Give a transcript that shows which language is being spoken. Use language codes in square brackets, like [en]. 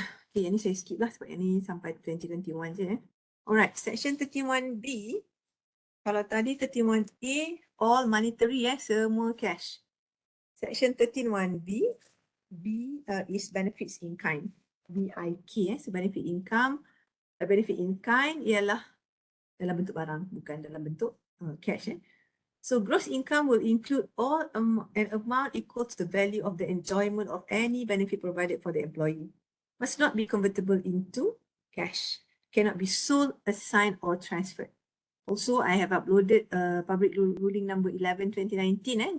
[ms] Okay, yang ni saya skip lah sebab yang ni sampai 2021 je. Alright, section 31B. Kalau tadi 31A, [en] all monetary [ms] semua cash. [en] Section 31B, B is benefits in kind. BIK, so benefit income. [ms] Benefit in kind ialah dalam bentuk barang, bukan dalam bentuk cash. [en] So gross income will include all an amount equal to the value of the enjoyment of any benefit provided for the employee. Must not be convertible into cash. Cannot be sold, assigned, or transferred. Also, I have uploaded Public Ruling Number 11 2019.